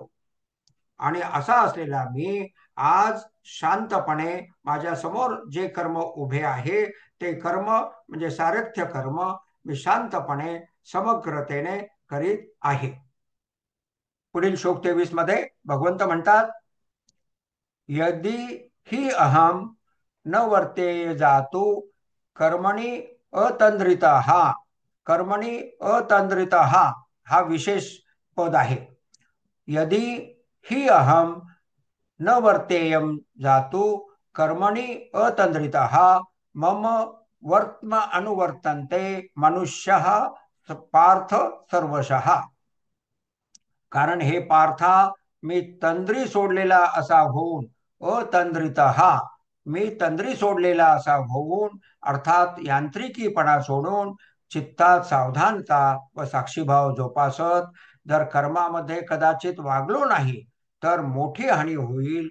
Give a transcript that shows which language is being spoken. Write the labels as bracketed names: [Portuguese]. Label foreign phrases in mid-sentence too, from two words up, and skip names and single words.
[Marathi] आणि असा असलेला मी आज शांतपणे माझ्या समोर जे कर्म उभे आहे ते कर्म म्हणजे सारथ्य कर्म मी शांतपणे समग्रतेने करीत आहे. पुढील श्लोक 23 मध्ये भगवंत म्हणतात, [Sanskrit] यदि ही अहम न वर्ते जातु कर्मणी अतंद्रिता. कर्मणी अतंद्रिता [Marathi] हा विशेष पद आहे. [Sanskrit] यदि ही अहम न वर्तेयम जातु कर्मणी अतंद्रिता मम वर्त्म अनुवर्तन्ते मनुष्य पार्थ सर्वशः. [Marathi] कारण हे पार्था, मी तंद्री सोडलेला असा होऊन अतंद्रित मी तंद्री सोडलेला असा होऊन अर्थात यांत्रिकीपणा सोडून चित्तात सावधानता व साक्षीभाव जोपासत जर कर्मामध्ये कदाचित वागलो नाही तर मोठी हानी होईल.